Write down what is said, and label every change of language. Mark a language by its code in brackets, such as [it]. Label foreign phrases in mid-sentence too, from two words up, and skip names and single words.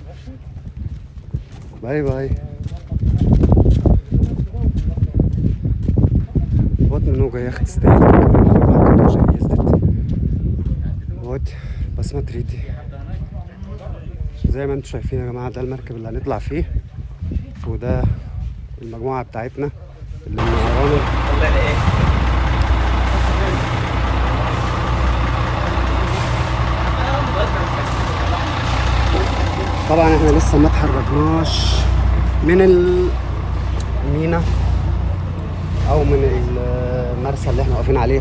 [ru] Бай-бай. Вот много яхт стоит, рыбалка тоже ездит. Вот, посмотрите. [ar] زي ما انتم شايفين يا جماعة ده المركب اللي هنطلع فيه، وده المجموعة بتاعتنا اللي منورانا. طبعا احنا لسه ما اتحركناش من المينا او من المرسى اللي احنا واقفين عليها.